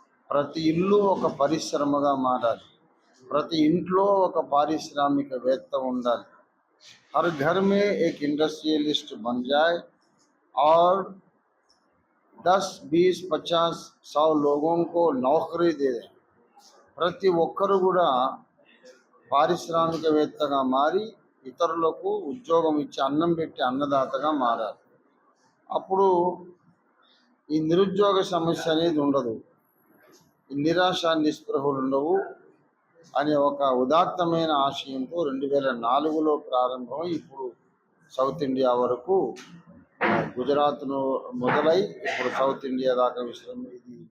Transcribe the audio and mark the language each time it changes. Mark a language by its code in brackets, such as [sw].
[te] ప్రతి ఇల్లు ఒక పరిశ్రమగా మారాలి. ప్రతి ఇంట్లో ఒక పారిశ్రామికవేత్త ఉండాలి. [hi] हर घर में एक इंडस्ट्रियलिस्ट बन जाए और 10, 20, 50, 100 लोगों को नौकरी दे दें. [te] ప్రతి ఒక్కరు కూడా పారిశ్రామికవేత్తగా మారి ఇతరులకు ఉద్యోగం ఇచ్చి అన్నం పెట్టి అన్నదాతగా మారాలి. అప్పుడు ఈ నిరుద్యోగ సమస్య అనేది ఉండదు, ఈ నిరాశ నిస్పృహలు ఉండవు అనే ఒక ఉదాత్తమైన ఆశయంతో 2004లో ప్రారంభమై ఇప్పుడు సౌత్ ఇండియా వరకు గుజరాత్ను మొదలై ఇప్పుడు సౌత్ ఇండియా దాకా విశ్రమించి